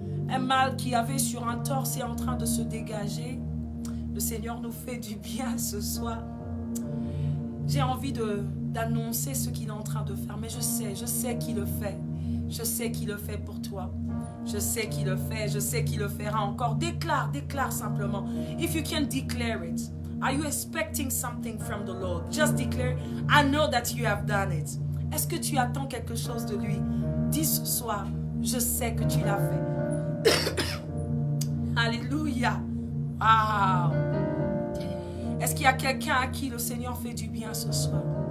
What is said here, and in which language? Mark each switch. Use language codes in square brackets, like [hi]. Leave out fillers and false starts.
[fr] Un mal qui avait sur un torse est en train de se dégager. Le Seigneur nous fait du bien ce soir. J'ai envie d'annoncer ce qu'il est en train de faire, mais je sais qu'il le fait. Je sais qu'il le fait pour toi. Je sais qu'il le fait, je sais qu'il le fera encore. Déclare simplement. [en] If you can declare it. Are you expecting something from the Lord? Just declare, I know that you have done it. [fr] Est-ce que tu attends quelque chose de lui? Dis ce soir, je sais que tu l'as fait. Alléluia. Wow. Est-ce qu'il y a quelqu'un à qui le Seigneur fait du bien ce soir?